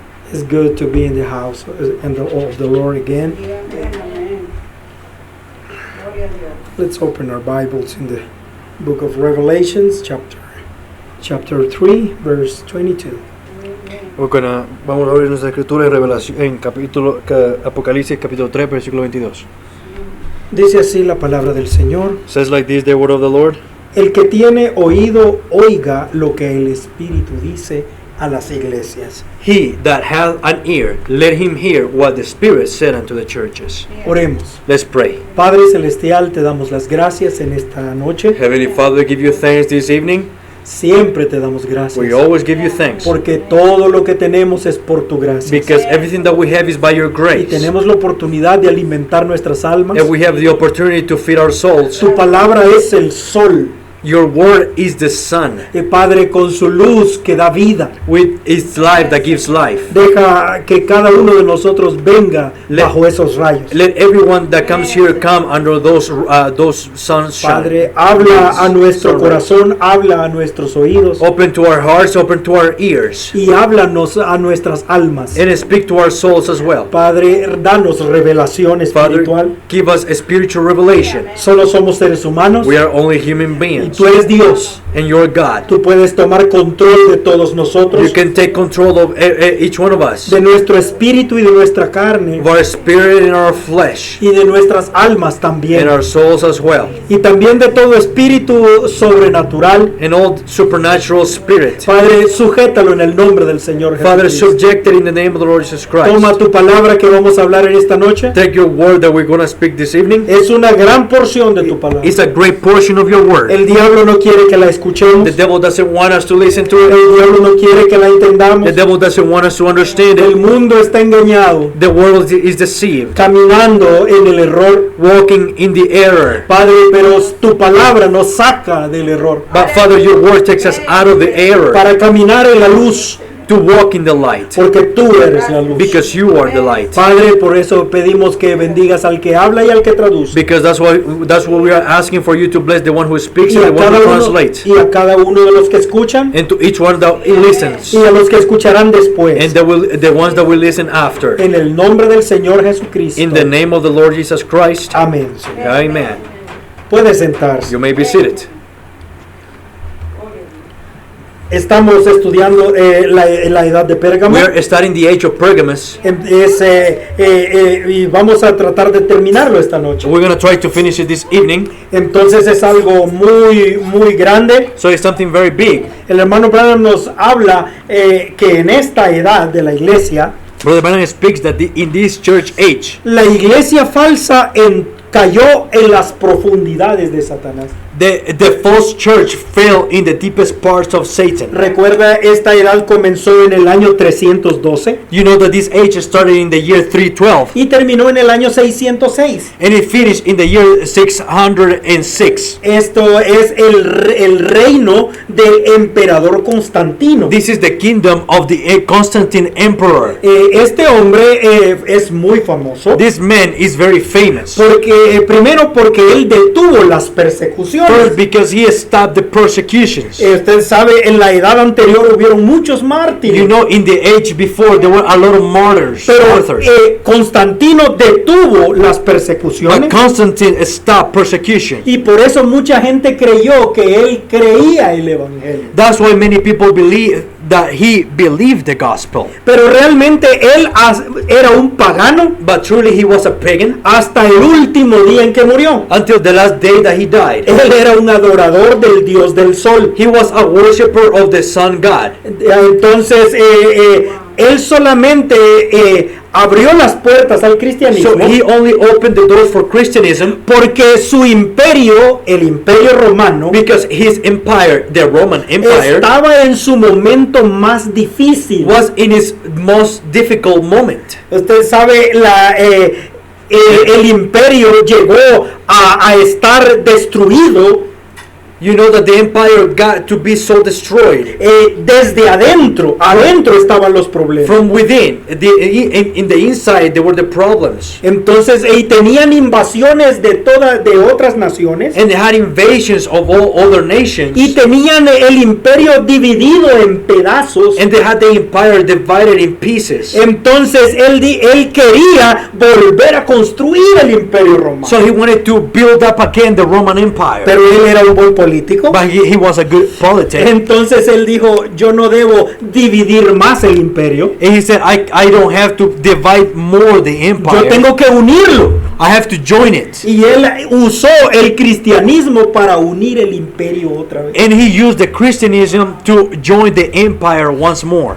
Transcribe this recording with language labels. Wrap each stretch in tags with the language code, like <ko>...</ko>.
<en>It's good to be in the house and of the Lord again. Let's open our Bibles in the book of Revelations, chapter 3, verse 22.</en> <es>Vamos a abrir nuestra escritura en Revelación, en Apocalipsis capítulo 3, versículo 22. Dice así la palabra del Señor.</es> <en>Says like this, the word of the Lord.</en> <es>El que tiene oído, oiga lo que el Espíritu dice a las iglesias.</es> <en>He that hath an ear, let him hear what the Spirit said unto the churches.</en> <es>Oremos.</es> <en>Let's pray.</en> <es>Padre Celestial, te damos las gracias en esta noche.</es> <en>Heavenly Father, give you thanks this evening.</en> <es>Siempre te damos gracias.</es> <en>We always give you thanks.</en> <es>Porque todo lo que tenemos es por tu gracia.</es> <en>Because everything that we have is by your</en> <es>Y</es> <en>grace.</en> <es>tenemos la oportunidad de alimentar nuestras almas.</es> <en>And we have the opportunity to feed our souls.</en> <es>Tu palabra es el sol.</es> <en>Your word is the sun.</en> <es>Padre, con su luz que da vida.</es> <en>With its life that gives life.</en> <es>Deja que cada uno de nosotros venga bajo esos rayos.</es> <en>Let everyone that comes here come under those sunshine.</en> <es>Padre, habla a nuestro corazón, habla a nuestros oídos.</es> <en>Open to our hearts, open to our ears.</en> <es>Y háblanos a nuestras almas.</es> <en>And speak to our souls as well.</en> <es>Padre, danos revelación espiritual.</es> <en>Father, give us a spiritual revelation.</en> <es>Solo somos seres humanos.</es> <en>We are only human beings.</en> <es>Y tú eres Dios.</es> <en>And you're God.</en> <es>Tú puedes tomar control de todos nosotros.</es> <en>You can take control of each one of us.</en> <es>De nuestro espíritu y de nuestra carne.</es> <en>Of our spirit and our flesh.</en> <es>Y de nuestras almas también.</es> <en>And our souls as well.</en> <es>Y también de todo espíritu sobrenatural.</es> <en>And all supernatural spirit.</en> <es>Padre, sujétalo en el nombre del Señor Jesús.</es> <en>Father, subject it in the name of the Lord Jesus Christ.</en> <es>Toma tu palabra que vamos a hablar en esta noche.</es> <en>Take your word that we're going to speak this evening.</en> <es>Es una gran porción de tu palabra.</es> <en>It's a great portion of your word.</en> <es>El diablo no quiere que la escuchemos.</es> <en>The devil doesn't want us to listen to it.</en> <es>El diablo no quiere que la entendamos.</es> <en>The devil doesn't want us to understand</en> <es>El</es> <en>it.</en> <es>mundo está engañado.</es> <en>The world is deceived.</en> <es>Caminando en el error.</es> <en>Walking in the error.</en> <es>Padre, pero tu palabra nos saca del error.</es> <en>But Father, your word takes us out of the error.</en> <es>Para caminar en la luz.</es> <en>To walk in the light.</en> <es>Porque tú eres la luz.</es> <en>Because you are the light.</en> <es>Padre, por eso pedimos que bendigas al que habla y al que traduce.</es> <en>Because that's what we are asking for you to bless the one who speaks and the one who translates.</en> <es>Y a cada uno de los que escuchan.</es> <en>And to each one that listens.</en> <es>Y a los que escucharán después.</es> <en>And the ones that will listen after.</en> <es>En el nombre del Señor Jesucristo.</es> <en>In the name of the Lord Jesus Christ.</en> <es>Amén.</es> <en>Amen.</en> <es>Puede sentarse.</es> <en>You may be seated.</en> <es>Estamos estudiando la edad de Pérgamo.</es> <en>We are studying the age of Pergamos.</en> <es>Y vamos a tratar de terminarlo esta noche.</es> <en>We're going to try to finish it this evening.</en> <es>Entonces es algo muy grande.</es> <en>So it's something very big.</en> <es>El hermano Branham nos habla que en esta edad de la iglesia,</es> <en>Brother Branham speaks that in this church age,</en> <es>la iglesia falsa cayó en las profundidades de Satanás.</es> <en>the false church fell in the deepest parts of Satan.</en> <es>Recuerda, esta edad comenzó en el año 312</es> <en>You know that this age started in the year 312</en> <es>y terminó en el año 606.</es> <en>and it finished in the year 606.</en> <es>Esto es el reino del emperador Constantino.</es> <en>This is the kingdom of the Constantine emperor.</en> <es>Este hombre es muy famoso</es> <en>This man is very famous.</en> <es>primero porque él detuvo las persecuciones.</es> <en>First, because he stopped the persecutions.</en> <es>Usted sabe, en la edad anterior hubieron muchos mártires.</es> <en>You know, in the age before, there were a lot of martyrs.</en> <es>Pero Constantino detuvo las</es> <en>But</en> <es>persecuciones</es> <en>Constantine stopped persecution.</en> <es>y por eso mucha gente creyó que él creía el evangelio.</es> <en>That's why many people believe that he believed the gospel.</en> <es>Pero realmente él era un pagano</es> <en>But truly he was a pagan</en> <es>hasta el último día en que murió.</es> <en>until the last day that he died.</en> <es>Él era un adorador del Dios del sol.</es> <en>He was a worshipper of the sun god.</en> <es>Entonces, él solamente abrió las puertas al cristianismo</es> <en>So he only opened the doors for Christianism</en> <es>porque su imperio, el imperio romano,</es> <en>because his empire, the Roman Empire,</en> <es>estaba en su momento más difícil.</es> <en>was in its most difficult moment.</en> <es>Usted sabe, el imperio llegó a estar destruido</es> <en>You know that the empire got to be so destroyed.</en> <es>desde adentro estaban los problemas.</es> <en>From within, in the inside, there were the problems.</en> <es>Entonces, tenían invasiones de otras naciones</es> <en>And they had invasions of all other nations.</en> <es>y tenían el imperio dividido en pedazos.</es> <en>And they had the empire divided in pieces.</en> <es>Entonces, él quería volver a construir el imperio romano.</es> <en>So he wanted to build up again the Roman Empire.</en> <es>Pero él era un buen político.</es> <en>But he was a good politic.</en> <es>Entonces él dijo, yo no debo dividir más el imperio.</es> <en>And he said, I don't have to divide more the</en> <es>Yo</es> <en>empire.</en> <es>tengo que unirlo.</es> <en>I have to join it.</en> <es>Y él usó el cristianismo para unir el imperio otra vez.</es> <en>And he used the Christianism to join the empire once more.</en>